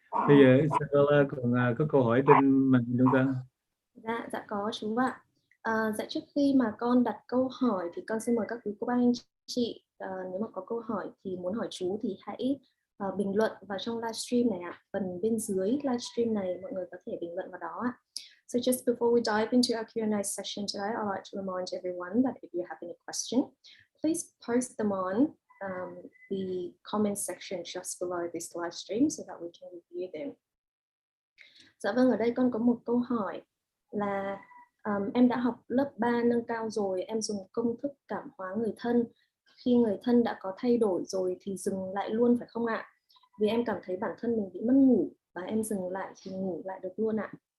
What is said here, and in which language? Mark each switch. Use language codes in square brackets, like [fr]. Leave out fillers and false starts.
[vi] Bây giờ Isabella còn có câu hỏi bên mình chúng ta. Dạ có chú ạ. Dạ trước khi mà con đặt câu hỏi thì con xin mời các quý cô bác anh chị, nếu mà có câu hỏi thì muốn hỏi chú thì hãy bình luận vào trong livestream này ạ. Phần bên dưới livestream này mọi người có thể bình luận vào đó ạ. [en] So just before we dive into our Q&A session today, I'd like to remind everyone that if you have any question, please post them on the comment section just below this live stream so that we can review them. [vi] Dạ vâng, ở đây con có một câu hỏi là em đã học lớp 3 nâng cao rồi, em dùng công thức cảm hóa người thân. Khi người thân đã có thay đổi rồi thì dừng lại luôn phải không ạ? Vì em cảm thấy bản thân mình bị mất ngủ và em dừng lại thì ngủ lại được luôn ạ.